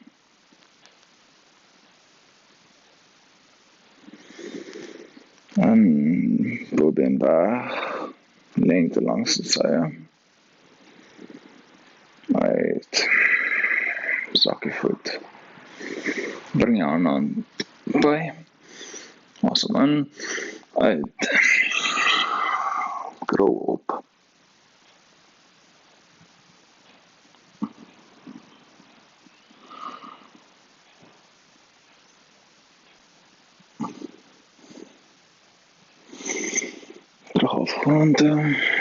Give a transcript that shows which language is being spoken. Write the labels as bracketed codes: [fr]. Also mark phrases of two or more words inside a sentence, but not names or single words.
[af] En bobeen weg. Lengte langs die sye. Uit. Sak die voet. Bring je hand bij. Asem in. Uit. Krul op. Terug op grond toe.